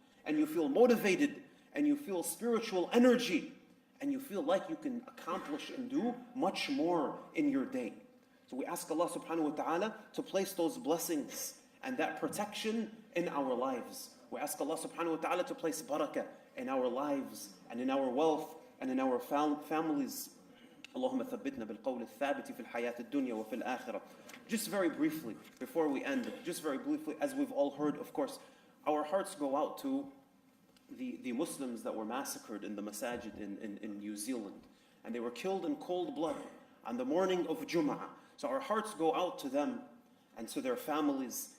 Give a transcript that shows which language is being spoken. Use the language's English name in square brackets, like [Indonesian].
[English] And you feel motivated and you feel spiritual energy and you feel like you can accomplish and do much more in your day. So we ask Allah subhanahu wa ta'ala to place those blessings and that protection in our lives. We ask Allah subhanahu wa ta'ala to place barakah in our lives and in our wealth and in our families. [Arabic] اللهم ثبتنا بالقول الثابت في الحياة الدنيا وفي الآخرة. [English] Just very briefly, before we end, just very briefly, as we've all heard, of course, our hearts go out to the Muslims that were massacred in the masajid in New Zealand. And they were killed in cold blood on the morning of Jum'ah. So our hearts go out to them and to their families.